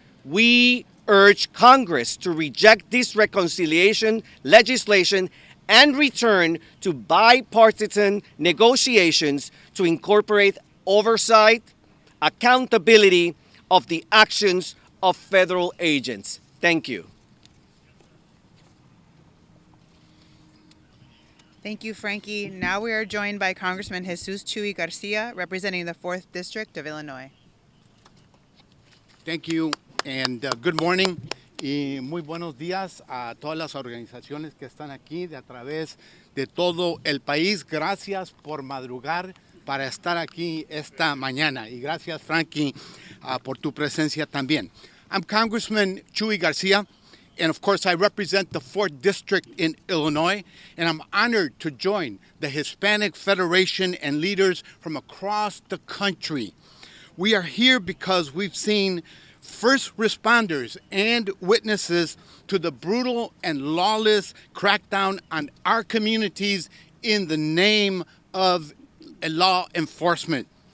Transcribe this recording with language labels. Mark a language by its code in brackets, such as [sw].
[en] We urge Congress to reject this reconciliation legislation and return to bipartisan negotiations to incorporate oversight, accountability of the actions of federal agents. Thank you. Thank you, Frankie. Now we are joined by Congressman Jesus Chuy Garcia, representing the 4th District of Illinois. Thank you and good morning [es] y muy buenos días a todas las organizaciones que están aquí de a través de todo el país. Gracias por madrugar para estar aquí esta mañana y gracias Frankie por tu presencia también. [en] I'm Congressman Chuy Garcia and of course I represent the 4th District in Illinois and I'm honored to join the Hispanic Federation and leaders from across the country. We are here because we've seen first responders and witnesses to the brutal and lawless crackdown on our communities in the name of law enforcement.